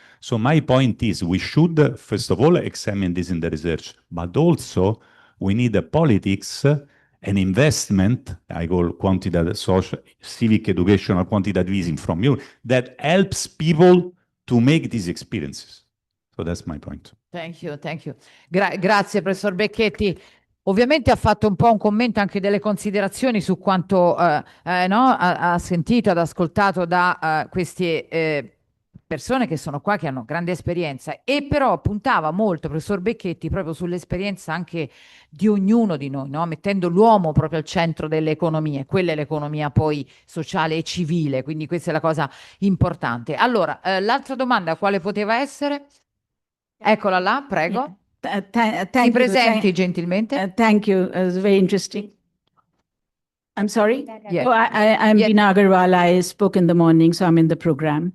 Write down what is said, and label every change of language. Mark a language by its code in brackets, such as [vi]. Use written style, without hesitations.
[en] So my point is we should, first of all, examine this in the research, but also we need a politics, an investment, I call quantitative social, civic educational quantitative easing from you, that helps people to make these experiences. So that's my point. Thank you. [it] Grazie, professor Becchetti. Ovviamente ha fatto un po' un commento anche delle considerazioni su quanto ha sentito, ha ascoltato da questi persone che sono qua, che hanno grande esperienza, e però puntava molto, professor Becchetti, proprio sull'esperienza anche di ognuno di noi, mettendo l'uomo proprio al centro delle economie. Quella è l'economia poi sociale e civile, quindi questa è la cosa importante. Allora, l'altra domanda quale poteva essere? Eccola là, prego. Si presenti gentilmente. [en] Thank you. It was very interesting. I'm sorry? Yes. Oh, I'm Yes. Dina Agarwal. I spoke in the morning, so I'm in the program.